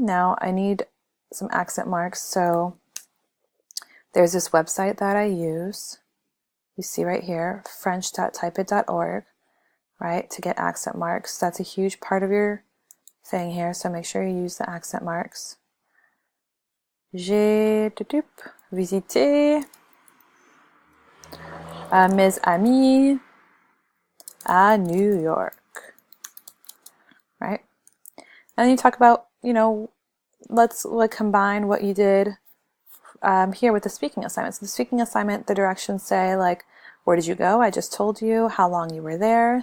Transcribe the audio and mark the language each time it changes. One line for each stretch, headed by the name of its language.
English: Now I need some accent marks, so there's this website that I use. You see right here, french.typeit.org, right, to get accent marks. That's a huge part of your thing here, so make sure you use the accent marks.
French: J'ai visité mes amis à New York,
English: right? And then you talk about, let's combine what you did here with the speaking assignment. So the speaking assignment, the directions say like, where did you go? I just told you how long you were there.